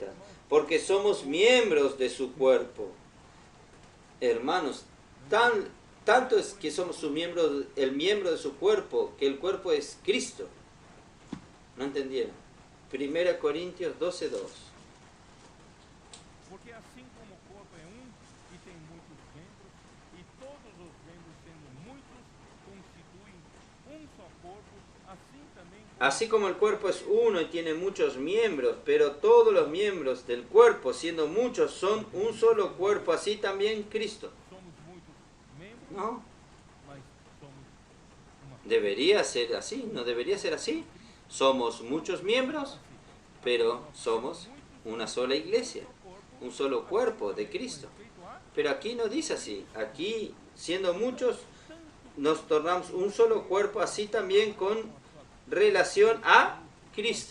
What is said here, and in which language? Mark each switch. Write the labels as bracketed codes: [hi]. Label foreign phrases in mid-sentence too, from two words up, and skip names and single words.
[es] Porque somos miembros de su cuerpo. Hermanos, tanto es que somos el miembro de su cuerpo, que el cuerpo es Cristo. ¿No entendieron? 1 Corintios 12:2. [pt] Porque assim como o corpo é e tem muitos membros, e todos os membros sendo muitos constituem só corpo, assim também. [es] Así como el cuerpo es uno y tiene muchos miembros, pero todos los miembros del cuerpo, siendo muchos, son un solo cuerpo, así también Cristo. [pt] Somos muitos membros, [es] No, [pt] mas somos uma. [es] debería ser así, no debería ser así. Somos muchos miembros, pero somos una sola iglesia, un solo cuerpo de Cristo. Pero aquí no dice así. Aquí, siendo muchos, nos tornamos un solo cuerpo, así también con relación a Cristo.